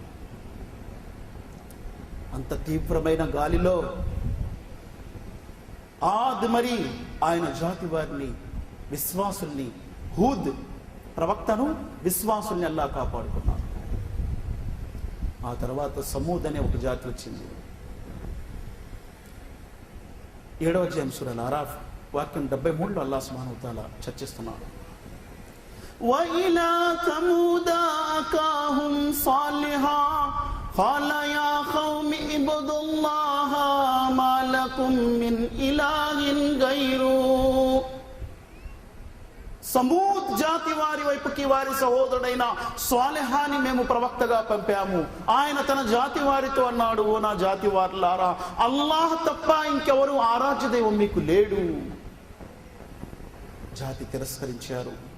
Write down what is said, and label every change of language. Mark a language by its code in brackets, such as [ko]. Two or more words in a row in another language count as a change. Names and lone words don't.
[te] అంత తీవ్రమైన గాలిలో ఆది మరి ఆయన జాతి వారిని, విశ్వాసుల్ని, హూద్ ప్రవక్తను, విశ్వాసుల్ని అల్లాహ్ కాపాడుకున్నారు. ఆ తర్వాత సమూద్ అనే ఒక జాతి వచ్చింది. 7వ అధ్యాయం సూరా అల్-అరాఫ్ వాక్యం 73లో [ar] الله سبحانه وتعالى [te] చర్చిస్తున్నాడు. [ar] وإلى ثمود أخاهم صالحا قال يا قوم اعبدوا الله ما لكم من إله غيره. [te] సమూద్ జాతి వారి వైపుకి వారి సహోదరుడైన స్వాలిహాని మేము ప్రవక్తగా పంపాము. ఆయన తన జాతి వారితో అన్నాడు, ఓ నా జాతి వారులారా, అల్లాహ్ తప్ప ఇంకెవరు ఆరాధ్య దైవం మీకు లేడు. జాతి తిరస్కరించారు.